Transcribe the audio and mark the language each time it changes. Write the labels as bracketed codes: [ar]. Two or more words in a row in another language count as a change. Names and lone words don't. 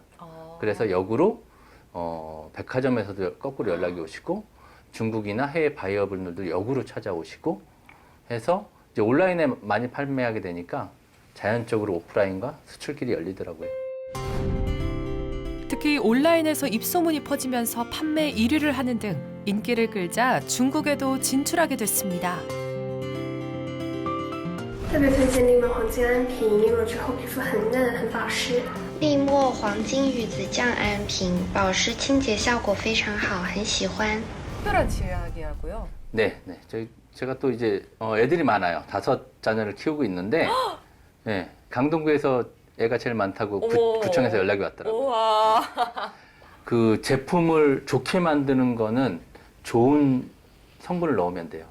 [ko] 그래서 역으로 백화점에서도 거꾸로 연락이 오시고 중국이나 해외 바이어분들도 역으로 찾아오시고 해서 이제 온라인에 많이 판매하게 되니까 자연적으로 오프라인과 수출길이 열리더라고요. 특히 온라인에서 입소문이 퍼지면서 판매 1위를 하는 등 인기를 끌자 중국에도 진출하게 됐습니다. [zh] 特别推荐利梦黄金安瓶，用了之后皮肤很嫩很保湿。利莫黄金鱼子酱安瓶，保湿清洁效果非常好，很喜欢。 [ko] 특별한 치약이라고요? 네. 제가 또 이제 애들이 많아요. 5 자녀를 키우고 있는데 네, 강동구에서 애가 제일 많다고 어머. 구청에서 연락이 왔더라고요. 우와. 그 제품을 좋게 만드는 거는 좋은 성분을 넣으면 돼요.